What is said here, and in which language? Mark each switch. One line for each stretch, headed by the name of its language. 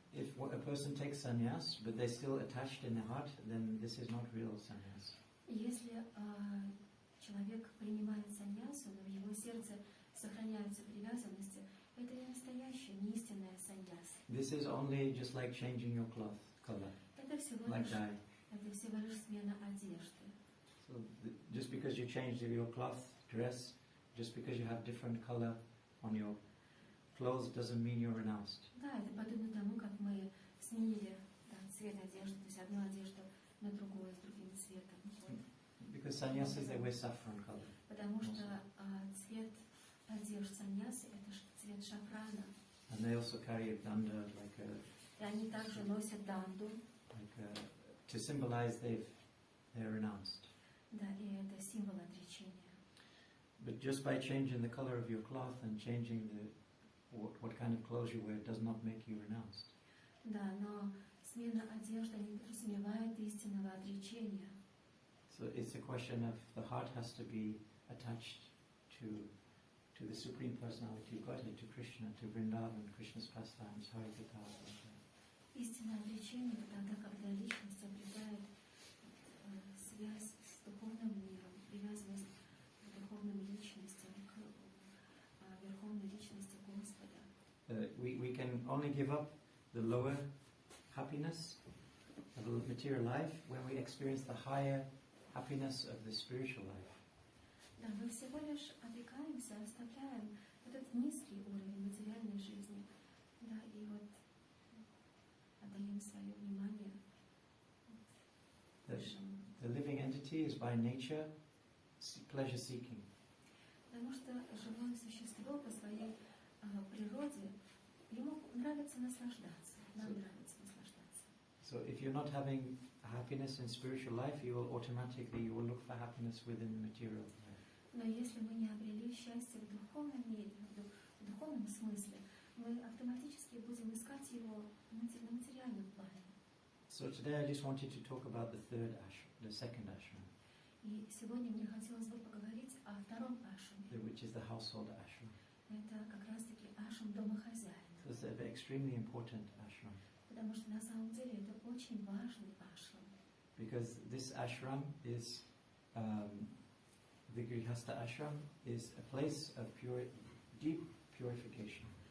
English: If a person takes sannyas, but they're still attached in the heart, then this is not real sannyas.
Russian: Если человек принимает саньясу, но в его сердце сохраняются привязанности, это не настоящее, не истинное саньяс.
English: This is only just like changing your cloth color,
Russian: Это всего
English: like
Russian: лишь,
English: dye.
Russian: это всего лишь смена одежды.
English: So just because you change your cloth, dress, just because you have different color on your clothes doesn't mean you're renounced.
Russian: Да, это подобно тому, как мы сменили цвет одежды, то есть одну одежду на другую с другим цветом. Вот.
English: Because sannyasas, they wear saffron color.
Russian: Потому что цвет одежды саньясы – это цвет шафрана.
English: And they also carry a danda, like
Russian: И они также носят данду.
English: to symbolize they're renounced.
Russian: Да, и это символ отречения.
English: But just by changing the color of your cloth and changing what kind of clothes you wear does not make you renounced.
Russian: Да, но смена одежды не подразумевает истинного отречения.
English: So it's a question of the heart has to be attached to the Supreme Personality of Godhead, to Krishna, to Vrindavan, Krishna's pastimes, Harikatha.
Russian: Истинное отречение — тогда, когда личность обретает связь с духовным миром, привязанность к духовным личностям, к верховной личности Господа.
English: We can only give up the lower happiness of the material life when we experience the higher happiness of the spiritual life.
Russian: Да, мы всего лишь отрекаемся, оставляем этот низкий уровень материальной жизни, да, и вот отдаем свое внимание высшему.
English: The living entity is by nature pleasure-seeking.
Russian: Потому что живое существо по своей природе, ему нравится наслаждаться, нам нравится наслаждаться.
English: So if you're not having happiness in spiritual life, you will look for happiness within the material life.
Russian: Но если мы не обрели счастье в духовном мире, в духовном смысле, мы автоматически будем искать его на материальном плане.
English: So today I just wanted to talk about the second ashram,
Russian: И сегодня мне хотелось бы поговорить о втором ашраме.
English: which is the household ashram.
Russian: Это как раз-таки ашрам домохозяина.
English: So it's an extremely important ashram
Russian: Потому что на самом деле это очень важный ашрам.
English: because this ashram is the Grihastha ashram is a place of deep purification.